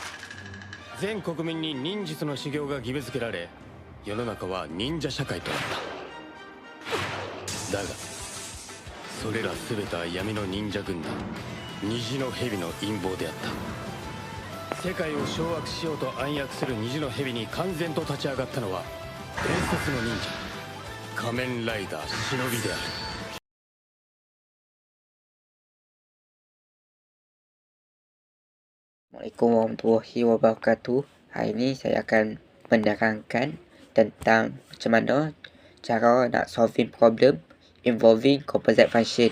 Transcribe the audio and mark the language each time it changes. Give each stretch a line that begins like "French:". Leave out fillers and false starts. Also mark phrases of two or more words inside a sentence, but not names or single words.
Japanese: 全国民に忍術の修行が義務付けられ、世の中は忍者社会となった。だがそれら全ては闇の忍者軍団虹の蛇の陰謀であった。世界を掌握しようと暗躍する虹の蛇に完全と立ち上がったのは伝説の忍者仮面ライダー忍びである。
Arabic: السلام عليكم ورحمة الله وبركاته.
Malay: Hari ini saya akan menerangkan tentang macam mana cara nak
English: solving problem involving composite function.